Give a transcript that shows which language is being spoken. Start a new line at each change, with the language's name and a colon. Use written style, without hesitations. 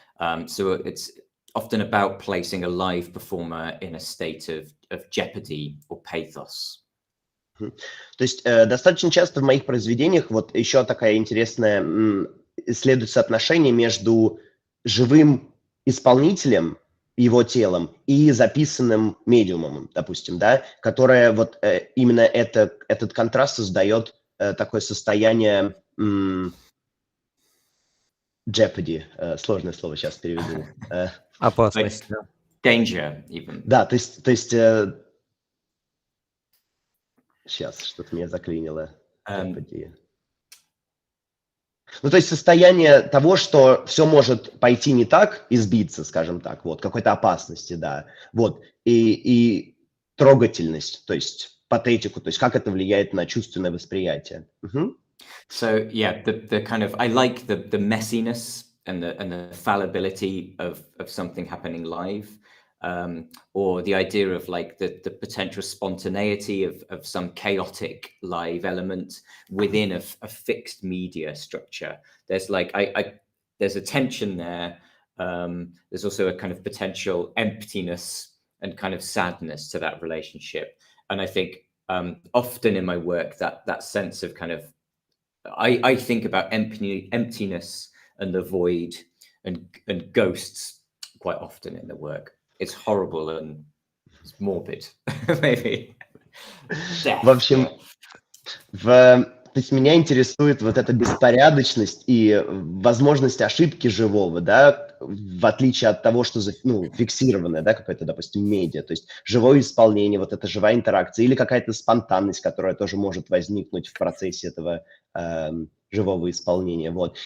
English: So it's often about placing a live performer in a state of jeopardy or pathos.
Russian: То есть достаточно часто в моих произведениях вот еще такая интересная исследует соотношение между живым исполнителем, его телом и записанным медиумом, допустим, да, которое вот именно этот контраст создает такое состояние jeopardy, сложное слово сейчас переведу. Опасность.
English: Danger, even.
Russian: Да, то есть сейчас что-то меня заклинило. Ну, то есть состояние того, что все может пойти не так и сбиться, скажем так, вот, какой-то опасности, да, вот, и трогательность, то есть патетику, то есть как это влияет на чувственное восприятие.
English: So yeah, the kind of I like the messiness and the fallibility of something happening live, or the idea of like the potential spontaneity of some chaotic live element within a fixed media structure. There's like there's a tension there. There's also a kind of potential emptiness and kind of sadness to that relationship. And I think often in my work that sense of kind of I think about emptiness and the void and ghosts quite often in the work. It's horrible and it's morbid, maybe. Death,
Russian: В общем, то есть меня интересует вот эта беспорядочность и возможность ошибки живого, да, в отличие от того, что фиксированное, да, какое-то, допустим, медиа, то есть живое исполнение, вот эта живая интеракция или какая-то спонтанность, которая тоже может возникнуть в процессе этого живого исполнения, вот.